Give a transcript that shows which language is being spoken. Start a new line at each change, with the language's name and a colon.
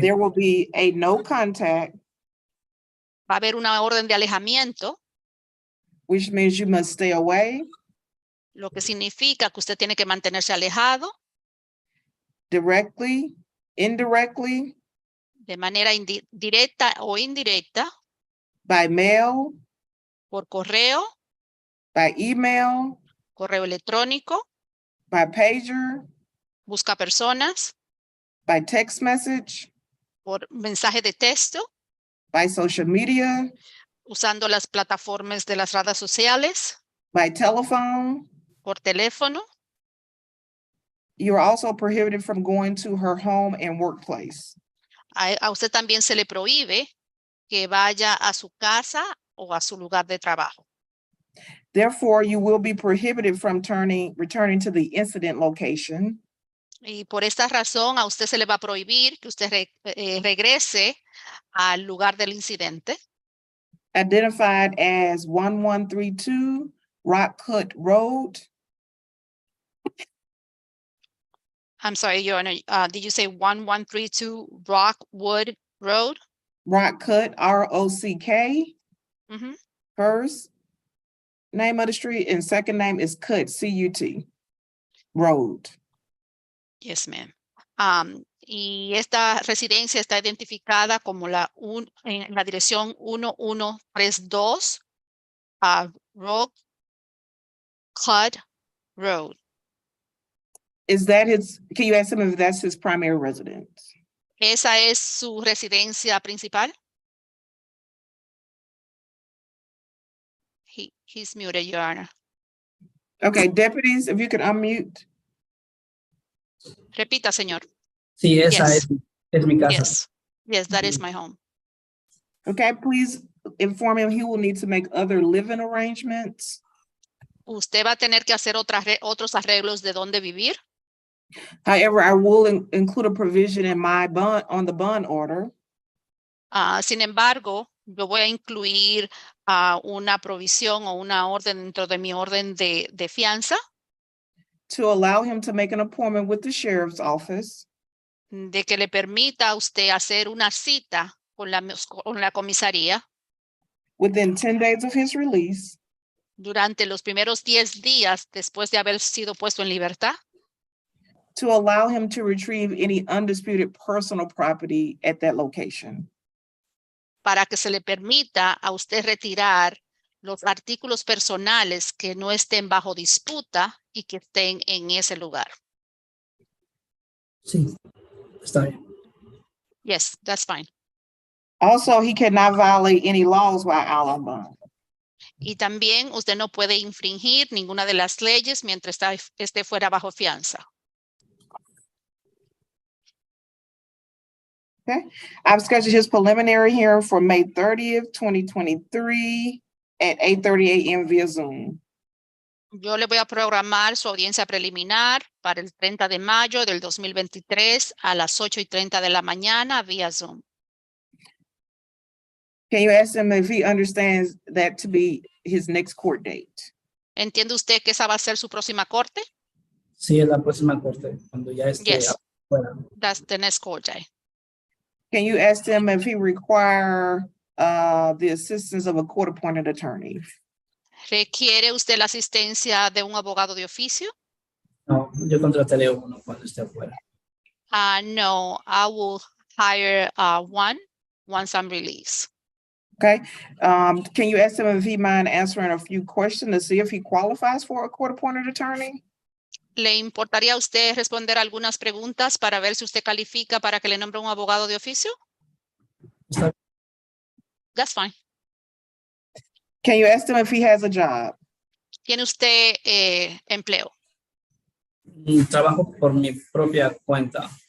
English: There will be a no contact,
Spanish: Va a haber una orden de alejamiento,
English: which means you must stay away,
Spanish: lo que significa que usted tiene que mantenerse alejado
English: directly, indirectly,
Spanish: de manera directa o indirecta,
English: by mail,
Spanish: por correo,
English: by email,
Spanish: correo electrónico,
English: by pager,
Spanish: busca personas,
English: by text message,
Spanish: por mensaje de texto,
English: by social media,
Spanish: usando las plataformas de las redes sociales,
English: by telephone.
Spanish: por teléfono.
English: You are also prohibited from going to her home and workplace.
Spanish: A usted también se le prohíbe que vaya a su casa o a su lugar de trabajo.
English: Therefore, you will be prohibited from returning to the incident location.
Spanish: Y por esta razón a usted se le va a prohibir que usted regrese al lugar del incidente,
English: Identified as 1132 Rock Cut Road. I'm sorry, Your Honor, did you say 1132 Rockwood Road. Rock Cut, R-O-C-K, Mhm. first name of the street, and second name is Cut, C-U-T, Road. Yes, ma'am.
Spanish: Y esta residencia está identificada como en la dirección 1132 Rock Cut Road.
English: Is that his, can you ask him if that's his primary residence?
Spanish: ¿Esa es su residencia principal?
English: He's muted, Your Honor. Okay, deputies, if you could unmute.
Spanish: Repita, señor. Sí, esa
English: Yes.
Spanish: es mi casa.
English: Yes, that is my home. Okay, please inform him he will need to make other living arrangements.
Spanish: Usted va a tener que hacer otros arreglos de dónde vivir.
English: However, I will include a provision in my bond, on the bond order,
Spanish: Sin embargo, yo voy a incluir una provisión o una orden dentro de mi orden de fianza
English: to allow him to make an appointment with the sheriff's office
Spanish: de que le permita a usted hacer una cita con la comisaría
English: within 10 days of his release
Spanish: durante los primeros 10 días después de haber sido puesto en libertad
English: to allow him to retrieve any undisputed personal property at that location.
Spanish: para que se le permita a usted retirar los artículos personales que no estén bajo disputa y que estén en ese lugar. Sí, está bien.
English: Yes, that's fine. Also, he cannot violate any laws while out on bond.
Spanish: Y también usted no puede infringir ninguna de las leyes mientras esté fuera bajo fianza.
English: I've scheduled his preliminary hearing for May 30th, 2023 at 8:30 a.m. via Zoom.
Spanish: Yo le voy a programar su audiencia preliminar para el 30 de mayo del 2023 a las 8:30 de la mañana vía Zoom.
English: Can you ask him if he understands that to be his next court date?
Spanish: ¿Entiende usted que esa va a ser su próxima corte? Sí, es la próxima corte, cuando ya esté
English: Yes.
Spanish: afuera.
English: That's the next court day. Can you ask him if he require the assistance of a court-appointed attorney?
Spanish: ¿Requiere usted la asistencia de un abogado de oficio? No, yo contrataré uno cuando esté afuera.
English: No, I will hire one once I'm released. Okay, can you ask him if he mind answering a few questions to see if he qualifies for a court-appointed attorney?
Spanish: ¿Le importaría a usted responder algunas preguntas para ver si usted califica para que le nombre un abogado de oficio? Está
English: That's fine. Can you ask him if he has a job?
Spanish: ¿Tiene usted empleo? bien. Trabajo por mi propia cuenta.